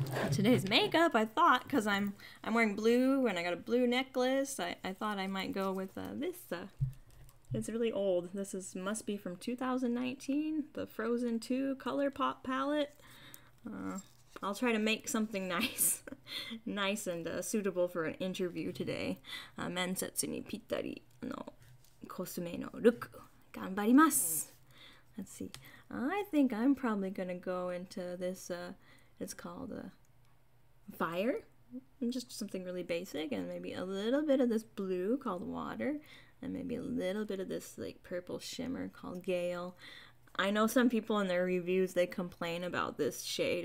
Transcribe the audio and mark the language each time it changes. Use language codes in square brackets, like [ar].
[en] Today's makeup, I thought, because I'm wearing blue and I got a blue necklace, I thought I might go with this. It's really old. This must be from 2019, the Frozen 2 COLOURPOP palette. I'll try to make something nice, nice and suitable for an interview today. [ja] 面接にぴったりのコスメのルック頑張ります. [en] Let's see. I think I'm probably gonna go into this. It's called fire. Just something really basic, and maybe a little bit of this blue called water, and maybe a little bit of this like purple shimmer called Gale. I know some people in their reviews, they complain about this shade.